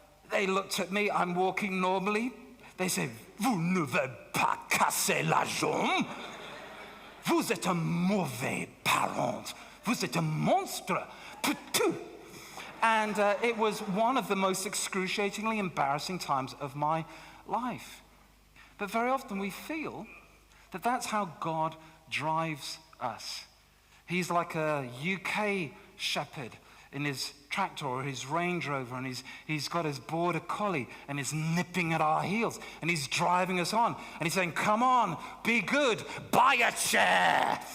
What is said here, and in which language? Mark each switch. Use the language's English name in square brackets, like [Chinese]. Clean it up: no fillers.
[English] They looked at me, I'm walking normally. They say, [French] vous n'avez pas cassé la jambe. Vous êtes un mauvais parent. Vous êtes un monstre. Putain. [English] And it was one of the most excruciatingly embarrassing times of my life. But very often we feel that that's how God drives us. He's like a UK shepherd in his tractor or his Range Rover, and he's got his border collie, and he's nipping at our heels, and he's driving us on, and he's saying, come on, be good, buy a chair.